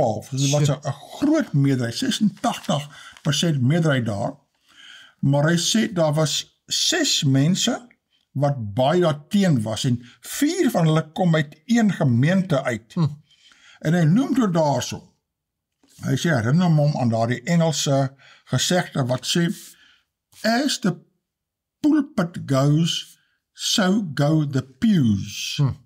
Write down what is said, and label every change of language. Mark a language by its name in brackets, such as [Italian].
[Afrikaans] Dus dit was 'n groot meerderheid, 86% meerderheid daar. Maar hy sê daar was 6 mense wat baie daarteen was en 4 van hulle kom uit een gemeente uit. En hy noem toe daarso. Hy sê herinner hom aan daardie Engelse gesegde wat sê [English] As the pulpit goes, so go the pews.